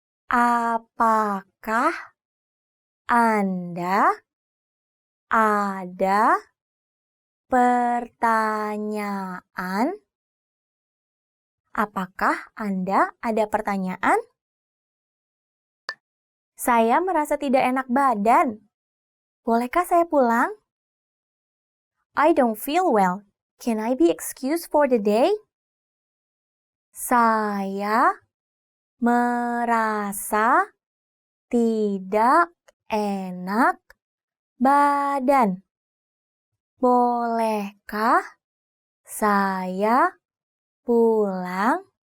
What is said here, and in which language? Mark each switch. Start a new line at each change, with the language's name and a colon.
Indonesian: Apakah Anda ada pertanyaan? Apakah Anda ada pertanyaan? Saya merasa tidak enak badan. Bolehkah saya pulang?
English: I don't feel well. Can I be excused for the day?
Indonesian: Saya merasa tidak enak badan. Bolehkah saya pulang?